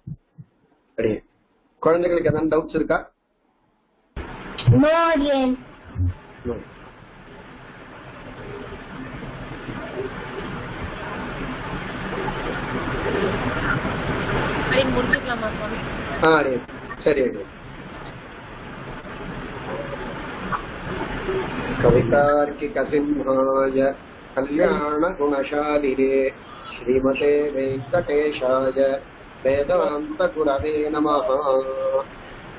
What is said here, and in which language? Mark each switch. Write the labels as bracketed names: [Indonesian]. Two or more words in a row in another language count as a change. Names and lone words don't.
[Tamil] சரி, குழந்தைகளுக்கு எதாவது டவுட்ஸ் இருக்கா? முடிச்சுக்கலாமா சுவாமி? சரி. [Sanskrit] कवितार्किक सिंहाय कल्याण गुणशालिने श्रीमते वेंकटेशाय वेदांत गुरवे नमः.